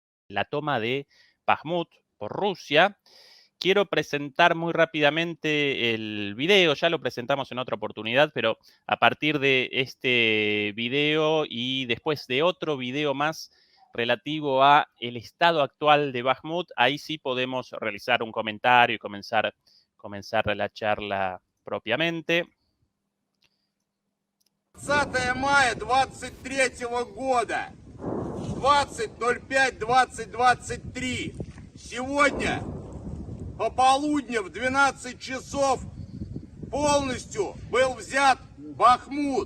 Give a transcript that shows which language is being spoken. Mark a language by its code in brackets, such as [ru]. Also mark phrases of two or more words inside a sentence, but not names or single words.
[es] la toma de Bakhmut por Rusia. Quiero presentar muy rápidamente el video, ya lo presentamos en otra oportunidad, pero a partir de este video y después de otro video más relativo a el estado actual de Bakhmut, ahí sí podemos realizar un comentario y comenzar la charla propiamente. [ru] 20 мая 23 года, 20.05.2023. Сегодня по полудню в 12 часов полностью был взят Бахмут.